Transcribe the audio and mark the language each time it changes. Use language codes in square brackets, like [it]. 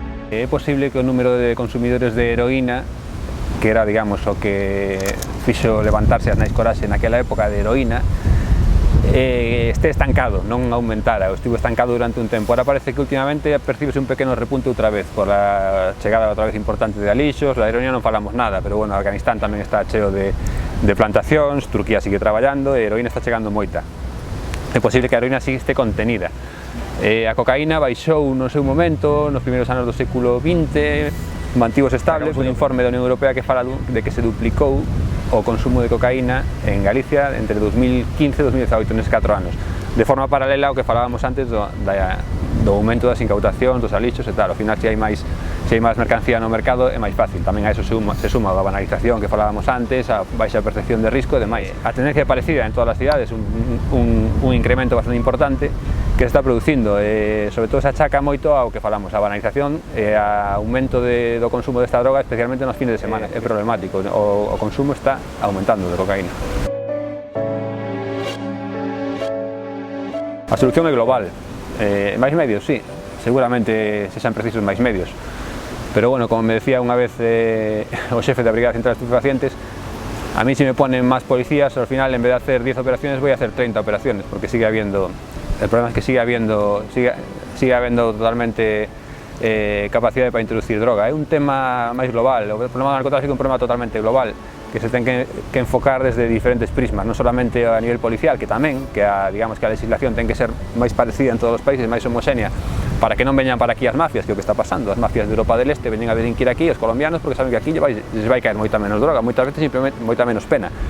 [gl] É posible que o número de consumidores de heroína, que era, digamos, o que fixo levantarse as Nais Coraxe naquela época de heroína, este estancado, non aumentara, estivo estancado durante un tempo. Ahora parece que últimamente percibese un pequeno repunte outra vez por a chegada outra vez importante de alixos. Da heroína non falamos nada, pero bueno, Afganistán tamén está cheo de plantacións, Turquía sigue traballando e a heroína está chegando moita. É posible que a heroína sigue este contenida. A cocaína baixou no seu momento, nos primeiros anos do século XX, mantivose estable. Un informe da Unión Europea que fala de que se duplicou o consumo de cocaína en Galicia entre 2015 e 2018, neses 4 anos. De forma paralela ao que falábamos antes do aumento das incautacións, dos alixos e tal. Ao final, se hai máis mercancía no mercado, é máis fácil. Tamén a eso se suma a banalización que falábamos antes, a baixa percepción de risco e demais. A tendencia é parecida en todas as cidades, un incremento bastante importante que se está producindo, sobre todo se achaca moito ao que falamos, a banalización e ao aumento do consumo desta droga, especialmente nos fines de semana. É problemático, o consumo está aumentando de cocaína. A solución é global, máis medios, sí, seguramente se xan precisos máis medios, pero bueno, como me decía unha vez o xefe da Brigada Central de Estupefacientes, [es] a mí si me ponen máis policías, ao final en vez de hacer 10 operaciones voy a hacer 30 operaciones, porque sigue habiendo. El problema es que sigue habiendo totalmente capacidade para introducir droga. [gl] É un tema máis global, o problema do narcotráfico é un problema totalmente global, que se ten que enfocar desde diferentes prismas, non solamente a nivel policial, que tamén, que a legislación ten que ser máis parecida en todos os países, máis homogénea, para que non veñan para aquí as mafias, que é o que está pasando. As mafias de Europa del Este veñen a delinquir aquí, os colombianos, porque saben que aquí les vai caer moita menos droga, moitas veces simplemente moita menos pena.